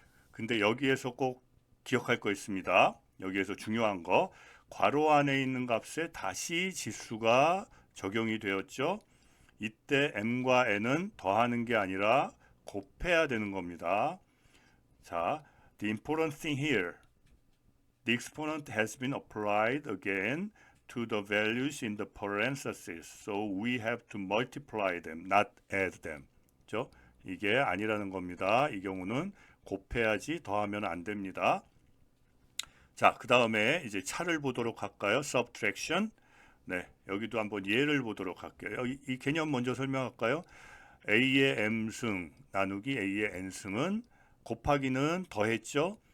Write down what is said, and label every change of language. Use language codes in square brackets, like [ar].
[ko] 근데 여기에서 꼭 기억할 거 있습니다. 여기에서 중요한 거. 괄호 안에 있는 값에 다시 지수가 적용이 되었죠. 이때 M과 N은 더하는 게 아니라 곱해야 되는 겁니다. [en] 자, the important thing here. The exponent has been applied again to the values in the parentheses. So we have to multiply them, not add them. [ko] 그죠? 이게 아니라는 겁니다. 이 경우는 곱해야지 더하면 안 됩니다. 자, 그 다음에 이제 차를 보도록 할까요? [en] subtraction. [ko] 네, 여기도 한번 예를 보도록 할게요. 이 개념 먼저 설명할까요? A의 M승 나누기 A의 N승은 곱하기는 더했죠.